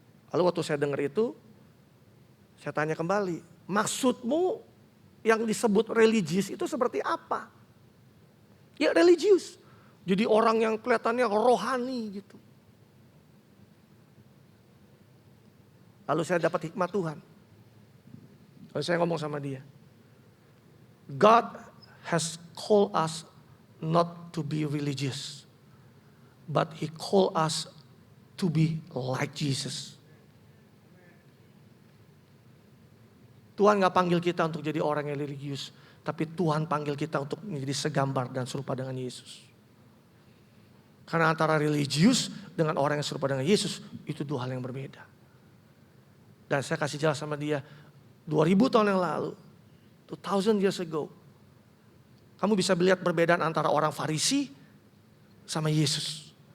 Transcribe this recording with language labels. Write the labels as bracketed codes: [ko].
[id] Lalu waktu saya dengar itu, saya tanya kembali, maksudmu yang disebut religius itu seperti apa? Ya religius. Jadi orang yang kelihatannya rohani gitu. Lalu saya dapat hikmat Tuhan. Lalu saya ngomong sama dia. [en] God has called us not to be religious. But He called us to be like Jesus. [id] Tuhan gak panggil kita untuk jadi orang yang religius. Tapi Tuhan panggil kita untuk menjadi segambar dan serupa dengan Yesus. Karena antara religius dengan orang yang serupa dengan Yesus, itu dua hal yang berbeda. Dan saya kasih jelas sama dia, 2000 tahun yang lalu, [en] 2000 years ago, [id] kamu bisa melihat perbedaan antara orang Farisi sama Yesus.